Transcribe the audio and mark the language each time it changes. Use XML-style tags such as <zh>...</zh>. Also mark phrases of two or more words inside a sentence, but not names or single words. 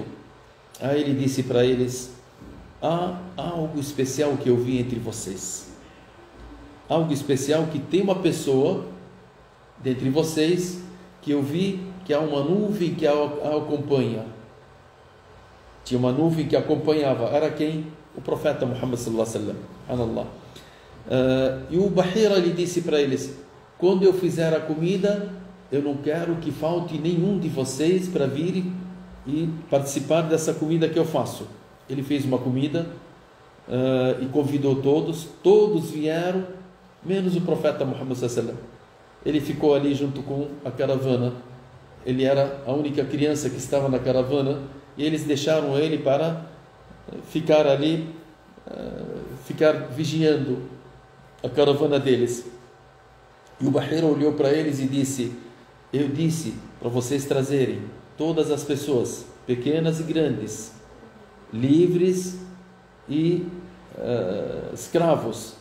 <pt>Aí ele disse para eles: há algo especial que eu vi entre vocês. Algo especial, que tem uma pessoa dentre vocês que eu vi que há uma nuvem que a acompanha. Tinha uma nuvem que acompanhava. Era quem? O profeta Muhammad</pt> <ar>صلى الله عليه وسلم.</ar> <pt>E o Bahira, ele disse para eles: quando eu fizer a comida, eu não quero que falte nenhum de vocês para vir e participar dessa comida que eu faço. Ele fez uma comida e convidou todos vieram, menos o profeta Muhammad</pt> <ar>صلى الله عليه وسلم.</ar> <pt>Ele ficou ali junto com a caravana. ele era a única criança que estava na caravana, e eles deixaram ele para ficar ali, ficar vigiando a caravana deles. E o Bahira olhou para eles e disse: eu disse para vocês trazerem todas as pessoas, pequenas e grandes, livres e escravos.</pt>